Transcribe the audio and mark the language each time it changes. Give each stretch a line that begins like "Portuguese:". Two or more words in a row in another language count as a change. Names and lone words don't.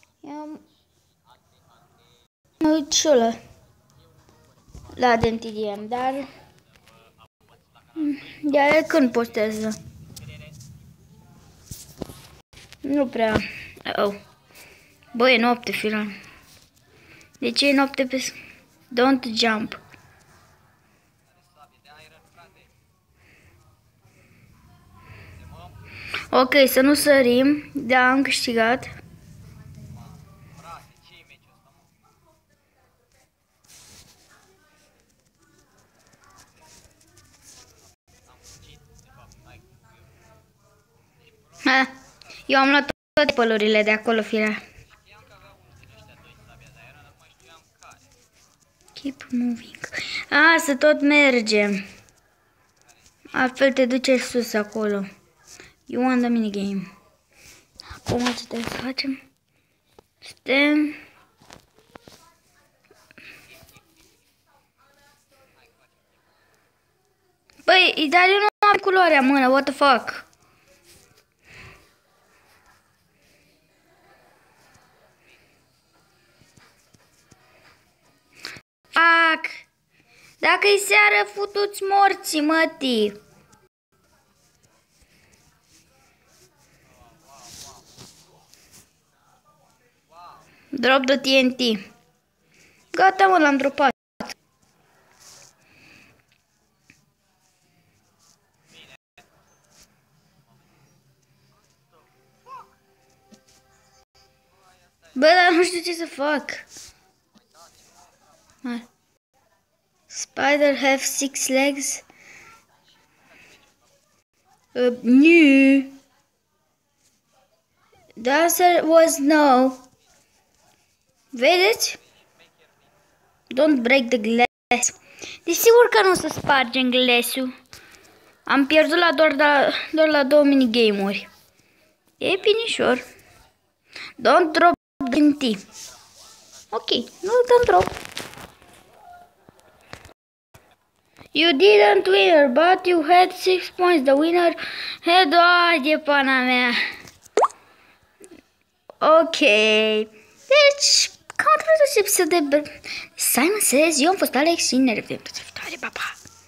Romanian: Mă uit și eu la Dentidiem, dar el când postează? Nu prea. Oh. Bă, e noapte, filan. De ce e noapte pe...
English: Don't jump.
Romanian: Ok, să nu sărim. Da, am câștigat. Ha, eu am luat toate pălurile de acolo, firea.
English: Keep moving.
Romanian: Să tot mergem. Altfel te duce sus acolo.
English: You want the minigame.
Romanian: Acum ce trebuie să facem? Stem. Băi, dar eu nu am culoarea în mână,
English: what the fuck? Fuck!
Romanian: Dacă-i seară, futu-ți morții, mătii!
English: Drop the TNT.
Romanian: Gata, mă, l-am dropat. Bă, dar nu știu ce să fac.
English: Spider have 6 legs. No. The answer was no. Vedeți? Don't break the glass.
Romanian: Desigur că nu o să spargem glass-ul. Am pierdut doar la 2 minigame-uri. E binișor.
English: Don't drop the TNT.
Romanian: Ok, nu
English: don't drop. You didn't win, but you had 6 points. The winner had...
Romanian: de pana mea. Ok. Deci, cam atât episod de Simon Says. Eu am fost Alex și ne revedem toată viitoare. Pa, pa!